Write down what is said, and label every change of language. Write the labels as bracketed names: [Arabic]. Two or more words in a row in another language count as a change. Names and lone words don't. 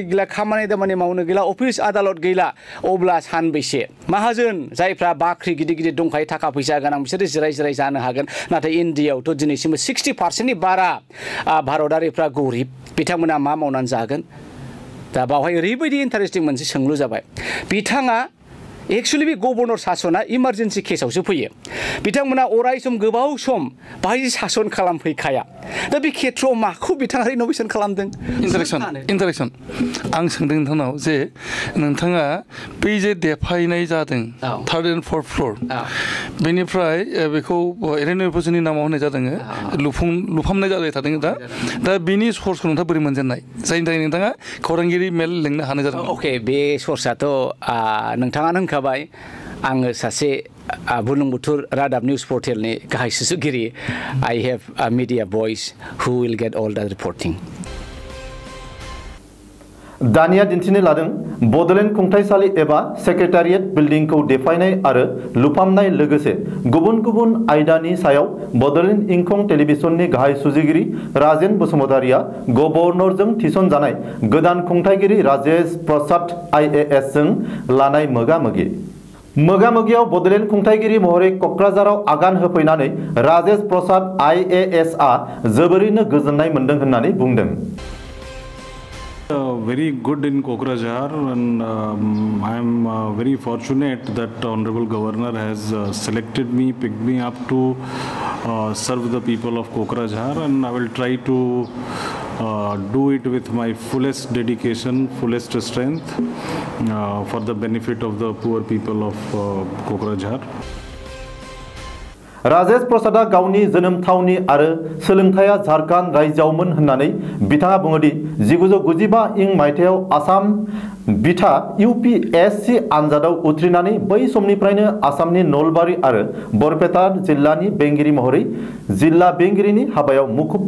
[Bodo] गैला खामानि दामानि मावनो गैला अफिस आदालत गैला अब्ला सानबैसे माहाजोन जायफ्रा बाख्रि गिदिर गिदिर दंखायो थाखा फैसा गोनां बिसोरो जिराय जानो हागोन नाथाय इन्डियायावथ' दिनैसिमबो 60%नि बारा भारतारिफ्रा गरिब बिथांमोना मा मावनानै जागोन दा बावहाय ओरैबायदि इन्टारेस्टिं मोनसे सोंलु जाबाय बिथाङा एक्चुअली बे गभर्नर सासना इमारजेन्सि केसावसो फैयो बिथांमोना अराय सम गोबाव सम बाहाय सासन खालामफैखाया दा बे खेत्रआव माखौ बिथाङा रिन'भेसन खालामदों इन्टारेक्सन आं सोंदों नोंथांनाव जे नोंथाङा बै जे देफायनाय जादों [English] 3rd and 4th floor [Bodo] बेनिफ्राय बेखौ रिन'भेसननि नामाव होनाय जादों लुफामनाय जाबाय थादों दा बेनि सर्सखौ नोंथाङा बोरै मोनजेननाय जायनि थाखाय नोंथाङा खौरांगिरि मेल लेंनो हानाय जादों अके बे सर्सआथ' नोंथाङानो होनखाबाय आङो सासे बुरलुंबुथुर रादाब निउस पर्टेलनि गाहाय सुजुगिरि [English] I have a media voice who will get all that reporting [Bodo] दानिया दिन्थिनो लादों बड'लेण्ड खुंथायसालि एबा सेक्रेटारियेट बिल्डिंखौ देफायनाय आरो लुफामनाय लोगोसे गुबुन गुबुन आयदानि सायाव बड'लेण्ड इंखं टेलिभिजननि गाहाय सुजुगिरि राजेन बसुमतारिया गभर्नरजों थिसनजानाय गोदान खुंथायगिरि राजेश प्रसाद IAS जों लानाय मोगा-मोगियाव बड'लेण्ड खुंथायगिरि महरै क'क्राझाराव आगान होफैनानै राजेश प्रसाद IAS आ जोबोरैनो गोजोननाय मोनदों होननानै बुंदों [English] Very good in Kokrajhar, and I am very fortunate that Honorable Governor has selected me, picked me up to serve the people of Kokrajhar, and I will try to do it with my fullest dedication, fullest strength for the benefit of the poor people of Kokrajhar. [Bodo] राजेश प्रसादा गावनि जोनोम थावनि आरो सोलोंथाया झारखंड रायजोआवमोन होननानै बिथाङा बुङोदि 1995 मायथाइयाव आसाम बिथा UPSC आनजादाव उथ्रिनानै बै समनिफ्रायनो आसामनि नलबारि आरो बरपेटा जिल्लानि बेंगिरि महरै जिल्ला बेंगिरिनि हाबायाव मुखुब